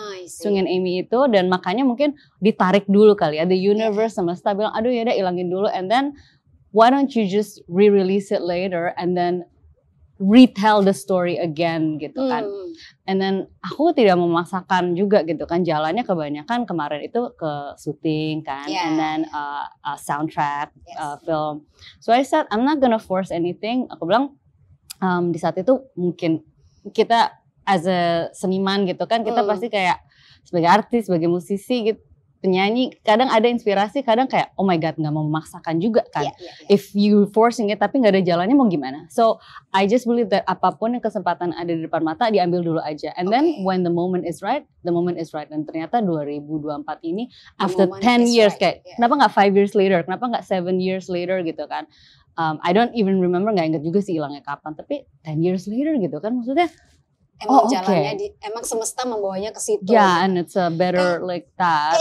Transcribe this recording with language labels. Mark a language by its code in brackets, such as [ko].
[en] Swing and Amy [id] itu, dan makanya mungkin ditarik dulu kali ya. [en] The universe [id] semesta bilang, aduh yaudah ilangin dulu, [en] and then why don't you just re-release it later and then retell the story again [id] gitu kan. [en] And then [id] aku tidak memaksakan juga gitu kan, jalannya kebanyakan kemarin itu ke syuting kan, [en] and then [id] soundtrack, film. [en] So I said I'm not gonna force anything. [id] Aku bilang di saat itu mungkin kita as a seniman gitu kan, kita pasti kayak sebagai artis, sebagai musisi gitu, penyanyi, kadang ada inspirasi, kadang kayak [en] oh my god [id] nggak mau memaksakan juga kan. [en] If you forcing it [id] tapi nggak ada jalannya mau gimana. [en] So I just believe that [id] apapun yang kesempatan ada di depan mata diambil dulu aja. [en] And then when the moment is right, the moment is right. [id] Dan ternyata 2024 ini [en] after 10 years [id] kayak kenapa nggak [en] 5 years later, [id] kenapa nggak [en] 7 years later [id] gitu kan. [en] I don't even remember, [id] nggak inget juga sih hilangnya kapan, tapi [en] 10 years later [id] gitu kan, maksudnya emang jalannya emang semesta membawanya ke situ. [en] And it's a better like that.